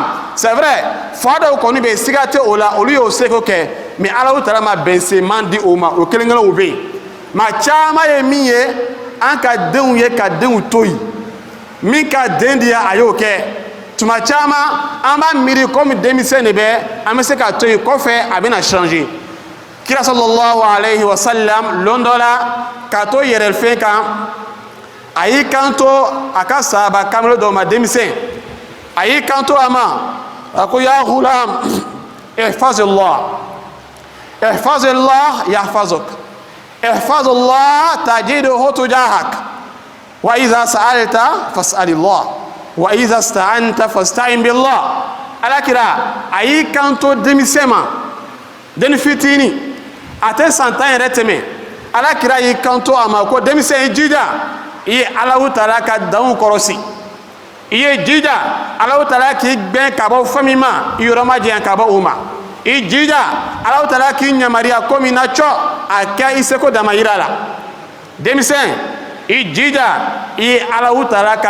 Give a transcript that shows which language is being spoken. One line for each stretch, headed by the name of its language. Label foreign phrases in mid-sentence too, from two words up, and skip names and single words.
French: c'est vrai
Bambara: fa dɔw kɔni bɛ yen siga tɛ o la olu y'o seko kɛ mais Alahu Taala ma bɛnseman di o ma o kelen kelenw bɛ yen maa caman ye min ye an ka denw ye ka denw to yen min ka den di a y'o kɛ tuma caman an b'a miiri komi denmisɛn de bɛ an bɛ se ka to yen kɔfɛ a bɛna changer kira sallallahu alayhi wa sallam lon dɔ la ka to yɛrɛfɛn kan a y'i kanto a ka sahaba kamalen dɔw ma denmisɛn a y'i kanto a ma a ko
Arabic: يا غلام احفظ الله احفظ الله يحفظك احفظ الله تجده تجاهك وإذا سألت فاسأل الله وإذا استعنت فاستعن بالله
Bambara: alakira a y'i kanto denmisɛn ma den fitini a tɛ san 10 yɛrɛ tɛmɛ alakira y'i kanto a ma ko denmisɛn i jija i ye Alahu Taala ka danw kɔrɔsi i ye jija Alahu Taala k'i gbɛn ka bɔ fɛn min ma i yɔrɔ ma janya ka bɔ o ma i jija Alahu Taala k'i yamariya ko min na cɔ a kɛ i seko damayira la denmisɛn i jija i ye Alahu Taala ka